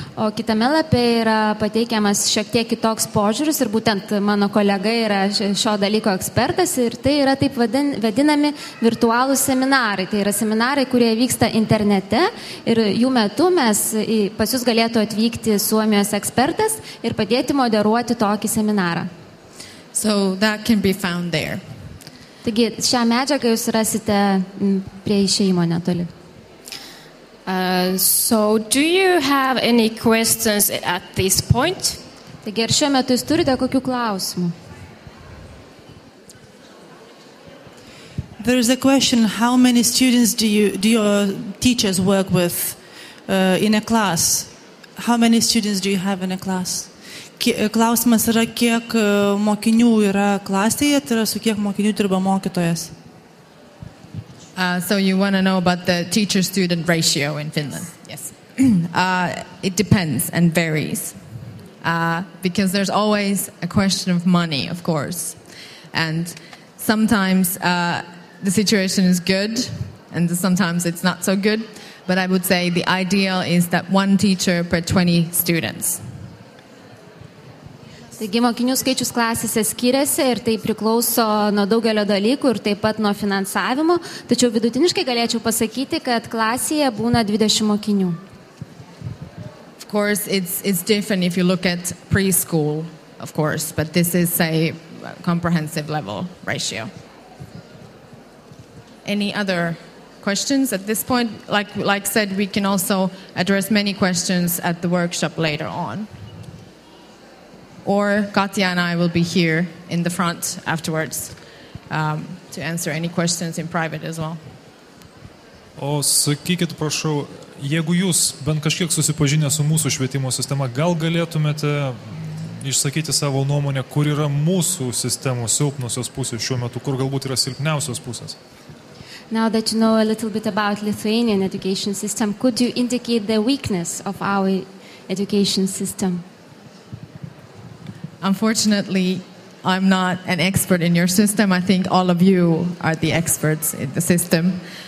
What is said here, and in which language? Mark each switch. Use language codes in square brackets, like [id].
[lt] O kitame lape yra pateikiamas šiek tiek kitoks požiūris ir būtent mano kolega yra šio dalyko ekspertas ir tai yra taip vadinami virtualūs seminarai. Tai yra seminarai, kurie vyksta internete ir jų metu pas jūs galėtų atvykti Suomijos ekspertas ir padėti moderuoti tokį seminarą. [en] So that can be found there. [lt] Taigi šią medžiagą jūs rasite prie išėjimo netoli. [en] So do you have any questions at this point? [lt] Taigi ar šiuo metu jūs turite kokių klausimų? [en] There is a question: how many students do your teachers work with in a class? How many students do you have in a class? [lt] Klausimas yra, kiek mokinių yra klasėje, tai yra su kiek mokinių dirba mokytojas. [en] So you want to know about the teacher-student ratio in Finland? Yes. It depends and varies. Because there's always a question of money, of course. And sometimes the situation is good and sometimes it's not so good. But I would say the ideal is that one teacher per 20 students. [lt] Taigi mokinių skaičius klasėse skiriasi ir tai priklauso nuo daugelio dalykų ir taip pat nuo finansavimo, tačiau vidutiniškai galėčiau pasakyti, kad klasėje būna 20 mokinių. [en] Of course, it's different if you look at preschool, of course, but this is a comprehensive level ratio. Any other questions at this point? Like said, we can also address many questions at the workshop later on. Or Katja and I will be here in the front afterwards to answer any questions in private as well. [lt] O sakykit, prašau, jeigu jūs bent kažkiek susipažinę su mūsų švietimo sistema, gal galėtumėte išsakyti savo nuomonę, kur yra mūsų sistemos silpnosios pusės šiuo metu, kur galbūt yra silpniausios pusės? [en] Now that you know a little bit about Lithuanian education system, could you indicate the weakness of our education system? Unfortunately, I'm not an expert in your system. I think all of you are the experts in the system.